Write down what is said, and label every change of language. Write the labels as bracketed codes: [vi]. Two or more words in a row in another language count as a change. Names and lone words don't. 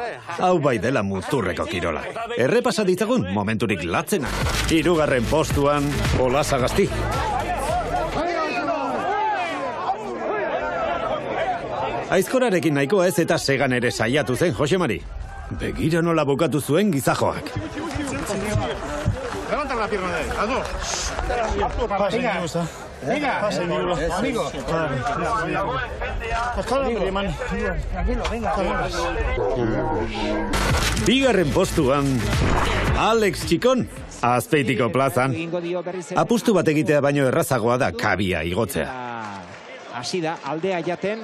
[eu] Hau bai dela muturreko kirola. Errepasa ditzagun momenturik latzena. 3. postuan, Olasagasti. Aizkorarekin nahikoa ez eta segan ere saiatu zen Jose Mari. Begira nola bukatu zuen gizajoak. [es] Levanta la pierna de él, las dos. Venga, amigo. [eu] Bigarren postuan, Alex Txikon, Azpeitiko plazan. Apustu bat egitea baino errazagoa da kabia igotzea. Hasi da, aldea jaten.